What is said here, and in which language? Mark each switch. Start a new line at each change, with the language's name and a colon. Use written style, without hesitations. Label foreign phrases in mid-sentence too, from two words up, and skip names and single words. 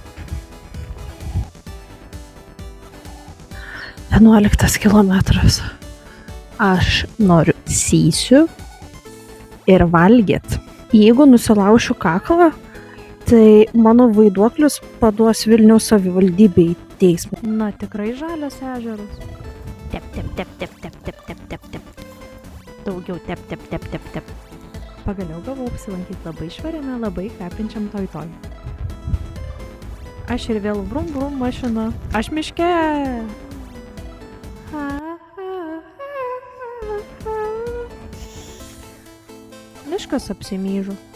Lithuanian: 11 kilometras. Aš noriu sysiu ir valgyt. Jeigu nusilaušiu kaklą, tai mano vaiduoklius paduos Vilniaus savivaldybei į teismą. Na, tikrai žalias ežeras. Tep, tep, tep, tep, tep, tep, tep, tep, tep. Daugiau tep, tep, tep, tep, tep. Pagaliau gavau apsilankyti labai švariame, labai kvepinčiam toj. Aš ir vėl brum brum mašina. Aš miške. Miškas apsimyžo.